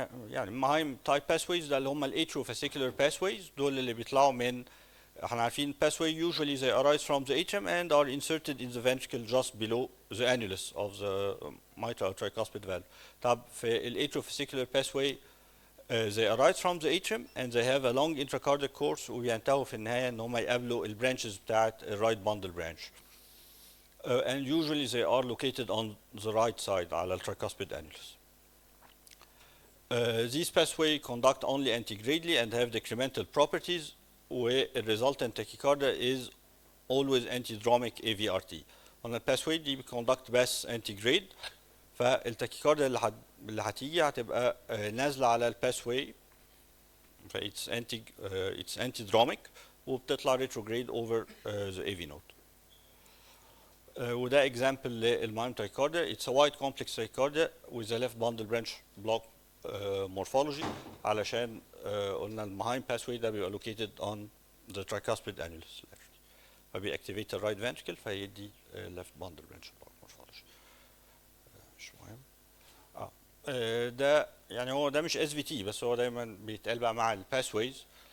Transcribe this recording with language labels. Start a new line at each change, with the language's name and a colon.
Arabic: يعني مهم type pathways ده اللي هم atriofascicular pathways. دول اللي بيطلعوا من احنا عارفين
English: pathway usually they arise from the atrium and are inserted in the ventricle just below the annulus of the mitral tricuspid valve. طب في atriofascicular pathway they arise from the atrium and they have a long intracardiac course
Arabic: وبينتهوا في النهاية ان هم يقابلوا البرانشز بتاعت الرايت
English: bundle branch. And usually they are located on the right side على الtricuspid annulus. These pathways conduct only antigradely and have decremental properties where the resultant tachycardia is always antidromic AVRT. On the pathway دي conduct بس antigrade.
Arabic: فالتاكيكارديا اللي هتيجي هتبقى نازله على الباثواي ف
English: it's antidromic
Arabic: وبتطلع
English: retrograde over the AV node. وده example للمايم tachycardia. It's a wide complex tachycardia with a left bundle branch block morphology
Arabic: علشان قلنا
English: المايم pathway ده بيبقى located on the tricuspid annulus فبيأكتيفيت ال right ventricle فيدي left bundle branch block morphology.
Arabic: مش مهم. ده يعني هو ده مش SVT بس هو دايما بيتقال بقى مع الباثويز.